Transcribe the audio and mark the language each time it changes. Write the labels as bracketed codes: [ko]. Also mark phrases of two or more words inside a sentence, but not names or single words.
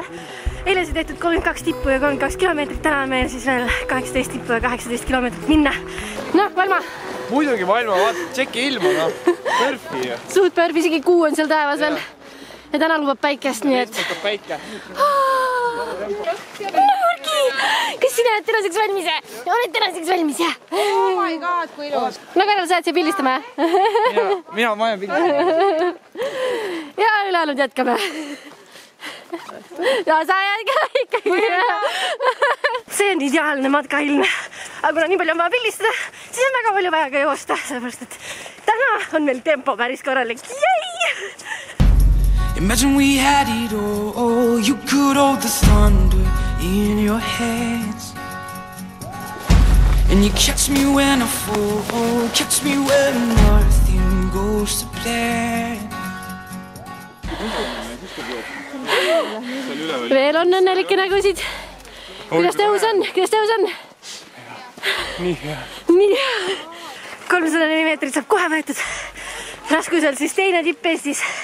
[et] Eile sai tehtud 32 tippu ja 32 kilomeetrit, täna on meil siis veel 18 tippu ja 18 kilomeetrit minna. Noh, Valma? Muidugi Valma, vaata, tšeki ilma, noh. Pörfi. Suht pörfi, isegi kuu on seal taevas veel. Ja täna lubab päikest, nii et... Päike. Nurgi! Kas sina oled tänaseks valmis, jah? Oled tänaseks valmis, jah? [en] Oh my god, [et] kui ilus! No Karel, sa jääd siia pildistama, jah? Mina jään pildistama. Ja ülejäänud jätkame. Ja sa jääd ka ikkagi. See on ideaalne matkailm. Aga kuna nii palju on vaja pildistada, siis on väga palju vaja ka joosta, sellepärast et täna on meil tempo päris korralik. Jäi! [en] Imagine we had it all. You could hold the thunder in your hands, and you catch me when I fall, catch me when nothing goes to plan. [et] Veel on õnnelikke nägusid. Kuidas tõus on? Kuidas tõus on? Nii hea. Nii hea. 304 meetrit saab kohe võetud. Raskuselt siis teine tipp Eestis.